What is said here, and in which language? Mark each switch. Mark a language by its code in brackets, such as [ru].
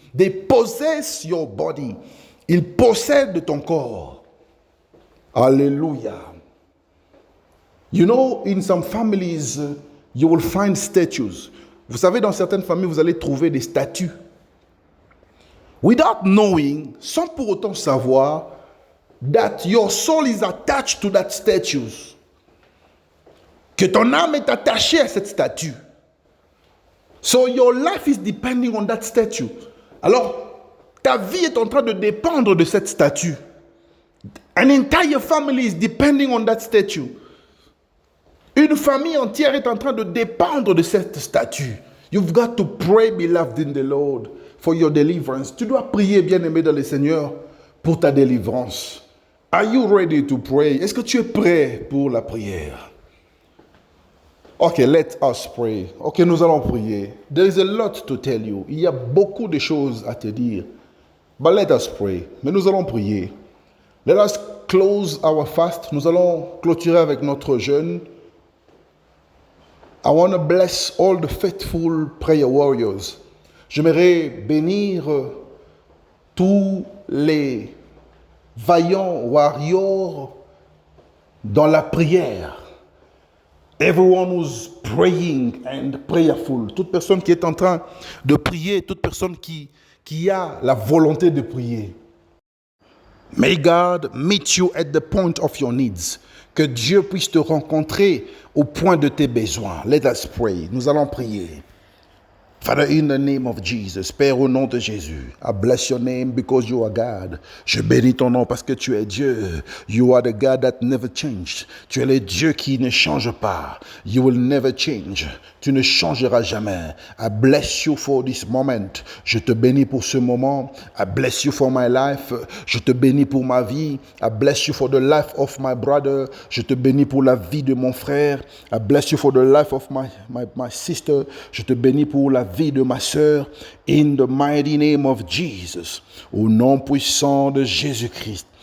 [en] They possess your body. [fr] Ils possèdent ton corps. [en] Hallelujah. You know, in some families, you will find statues. [fr] Vous savez, dans certaines familles, vous allez trouver des statues. [en] Without knowing, [fr] sans pour autant savoir, [en] that your soul is attached to that statue. [fr] Que ton âme est attachée à cette statue. [en] So your life is depending on that statue. [fr] Alors, ta vie est en train de dépendre de cette statue. [en] An entire family is depending on that statue. [fr] Une famille entière est en train de dépendre de cette statue. [en] You've got to pray, beloved in the Lord, for your deliverance. [fr] Tu dois prier, bien-aimé dans le Seigneur, pour ta délivrance. [en] Are you ready to pray? [fr] Est-ce que tu es prêt pour la prière? [en] Okay, let us pray. [fr] Ok, nous allons prier. [en] There is a lot to tell you. [fr] Il y a beaucoup de choses à te dire. [en] But let us pray. [fr] Mais nous allons prier. [en] Let us close our fast. [fr] Nous allons clôturer avec notre jeûne. [en] I want to bless all the faithful prayer warriors. [fr] J'aimerais bénir tous les vaillants warriors dans la prière. [en] Everyone who's praying and prayerful. [fr] Toute personne qui est en train de prier, toute personne qui a la volonté de prier. [en] May God meet you at the point of your needs. [fr] Que Dieu puisse te rencontrer au point de tes besoins. [en] Let us pray. [fr] Nous allons prier. [en] Father, in the name of Jesus, [fr] Père, au nom de Jésus, [en] I bless your name because you are God. [fr] Je bénis ton nom parce que tu es Dieu. [en] You are the God that never changed. [fr] Tu es le Dieu qui ne change pas. [en] You will never change. [fr] Tu ne changeras jamais. [en] I bless you for this moment. [fr] Je te bénis pour ce moment. [en] I bless you for my life. [fr] Je te bénis pour ma vie. [en] I bless you for the life of my brother. [fr] Je te bénis pour la vie de mon frère. [en] I bless you for the life of my sister. [fr] Je te bénis pour la vie de ma sœur, [en] in the mighty name of Jesus, [fr] au nom puissant de Jésus-Christ.